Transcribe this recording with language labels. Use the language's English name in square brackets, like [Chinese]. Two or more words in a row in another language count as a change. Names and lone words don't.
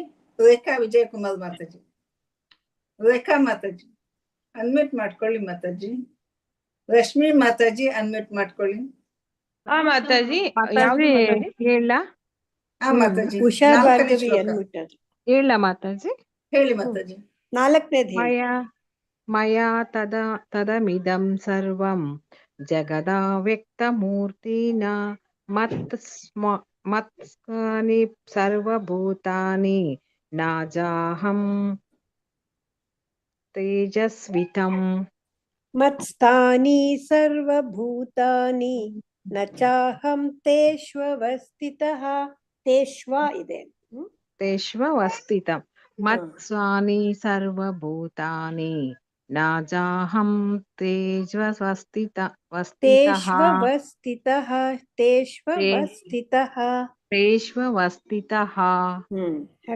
[Kannada] ರೇಖಾ ವಿಜಯಕುಮಾರ್ ಮಾತಾಜಿ. ರೇಖಾ ಮಾತಾಜಿ ಅನ್ಮ್ಯೂಟ್ ಮಾಡ್ಕೊಳ್ಳಿ ಮಾತಾಜಿ. ರಶ್ಮಿ ಮಾತಾಜಿ ಅನ್ಮ್ಯೂಟ್ ಮಾಡ್ಕೊಳ್ಳಿ. ಮಾತಾಜಿ ಹೇಳ ಮಾತಾಜಿ. ಉಷಾ ಭಾರ್ಗವಿ ಅನ್ಮ್ಯೂಟ್ ಹೇಳ ಮಾತಾಜಿ. ಹೇಳಿ ಮಾತಾಜಿ. 4ನೇದು [Sanskrit] ಮಯಾ ತದಮಿದಂ ಸರ್ವಂ ಜಗದಾವ್ಯಕ್ತಮೂರ್ತಿನ ಮತ್ಸ್ಮನಿ ಸರ್ವಭೂತಾನಿ ನಾಜಾಹಂ ತೇಜಸ್ವಿತಂ. ಮತ್ಸ್ಥಾನಿ ಸರ್ವಭೂತಾನಿ ನ ಚಾಹಂ ತೇಷ್ವವಸ್ಥಿತಃ. [Kannada] ತೇಷ್ವ ಇದೆ. [Sanskrit] ತೇಷ್ವವಸ್ಥಿತಂ. ಮತ್ಸ್ವಾನಿ ಸರ್ವಭೂತಾನಿ ನಾಜಾಹಂ ತೇಷ್ವವಸ್ಥಿತಃ. [Kannada] ಹರೇ